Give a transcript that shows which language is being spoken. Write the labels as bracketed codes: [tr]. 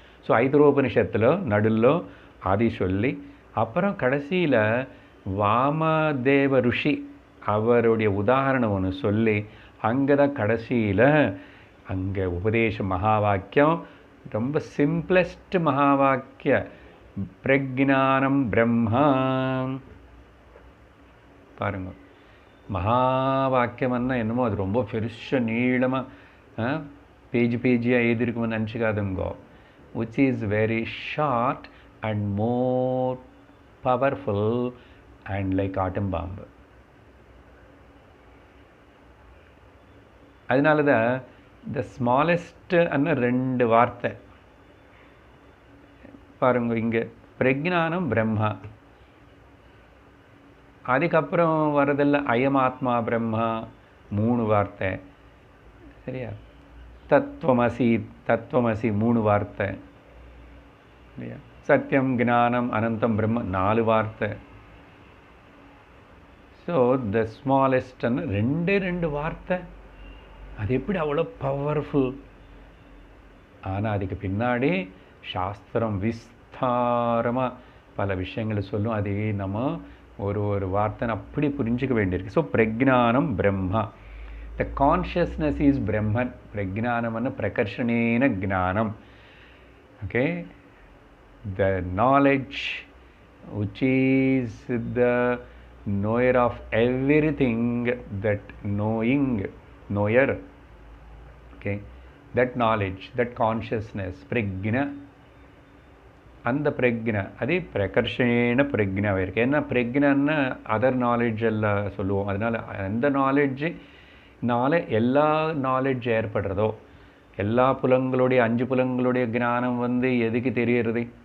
[ta] So ஐதரோபனிஷத்தில் நடுவில் ஆதி சொல்லி அப்புறம் கடைசியில் வாமதேவ ருஷி அவருடைய உதாரணம் ஒன்று சொல்லி அங்கே தான் கடைசியில் அங்கே உபதேச மகா வாக்கியம், ரொம்ப சிம்பிளஸ்ட் மகா வாக்கிய பிரஜ்ஞானம் பிரம்மா. பாருங்க, மகா வாக்கியம்னா என்னமோ அது ரொம்ப பெருச நீளமாக பேஜியாக எழுதியிருக்குமென்னு நினச்சிக்காதுங்கோ. [en] which is very short and more powerful and like atom bomb. [ta] அதனால தான் [en] the smallest [ta] அన్న ரெண்டு வார்த்தை பாருங்க. இங்கே பிரஜ்ஞானம் பிரம்மா, அதுக்கப்புறம் வரதில்ல அயமாத்மா பிரம்மா, 3 வார்த்தை சரியா. தத்துவமசி 3 வார்த்தை இல்லையா. சத்தியம் ஞானம் அனந்தம் பிரம்ம 4 வார்த்தை. ஸோ த ஸ்மாலஸ்ட்னு 2 வார்த்தை. அது எப்படி அவ்வளோ பவர்ஃபுல்? ஆனால் அதுக்கு பின்னாடி சாஸ்திரம் விஸ்தாரமாக பல விஷயங்களை சொல்லும். அதே நம்ம ஒரு வார்த்தை அப்படி புரிஞ்சுக்க வேண்டியிருக்கு. So பிரஜ்ஞானம் Brahma, [en] the consciousness is Brahman. [sa] Prajnanamana prakarsanena jnanam. [en] Okay, the knowledge which is the knower of everything, that knower. Okay, that knowledge, that consciousness, prajna. [ta] அந்த பிரஜ்ஞா அது பிரகர்ஷேன பிரஜ்ஞாவே இருக்குது. ஏன்னா பிரஜ்ஞான்னா அதர் நாலேஜ் எல்லாம் சொல்லுவோம். அதனால் அந்த நாலேஜ்னால எல்லா நாலேஜ் ஏற்படுறதோ, எல்லா புலங்களுடைய 5 புலங்களுடைய ஞானம் எதுக்கு தெரியறது?